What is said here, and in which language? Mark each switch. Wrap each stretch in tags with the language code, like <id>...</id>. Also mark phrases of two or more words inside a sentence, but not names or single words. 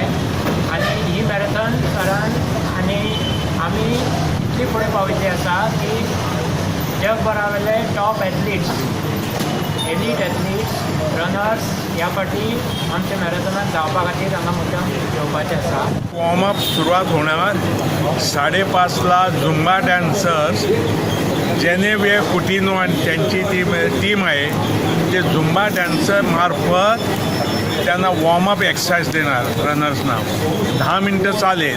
<kok>आणि ही मॅरेथॉन सरान आणि आमी इतली फुडें पाविल्ली आसा की जगभरावेले</kok> <en>top athletes, elite athletes, runners</en> <kok>ह्या फाटी आमच्या मॅरेथॉनात धांवपा खातीर हांगा मुद्दम येवपाचें आसा.</kok> <mr>वॉर्मअप सुरुवात होणार 5:30ला</mr> <en>Zumba dancers</en> <mr>जेनेविया कुटिनो आणि त्यांची टीम आहे ते</mr> <en>Zumba dancer</en> <mr>मार्फत त्यांना</mr> <en>warmup exercise</en> <mr>देणार रनर्सना. 10 मिनटं चालेल.</mr>